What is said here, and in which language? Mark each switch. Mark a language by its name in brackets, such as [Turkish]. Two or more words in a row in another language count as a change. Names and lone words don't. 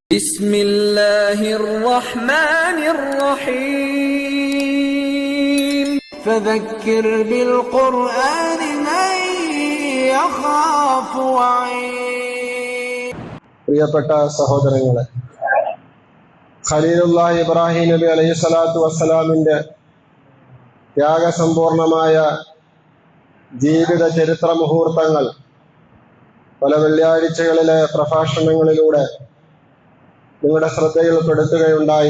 [Arabic] بسم الله الرحمن الرحيم فذكر بالقرآن من يخاف وعيد. [Malayalam] പ്രിയപ്പെട്ട സഹോദരങ്ങളെ, ഖലീലുല്ലാഹി ഇബ്രാഹിം നബി [Arabic] عليه الصلاة والسلام [Malayalam] ത്യാഗസമ്പൂർണമായ ജീവിത ചരിത്ര മുഹൂർത്തങ്ങൾ പല വെള്ളിയാഴ്ചകളിലെ പ്രഭാഷണങ്ങളിലൂടെ നിങ്ങളുടെ ശ്രദ്ധയിൽപ്പെടുത്തുകയുണ്ടായി.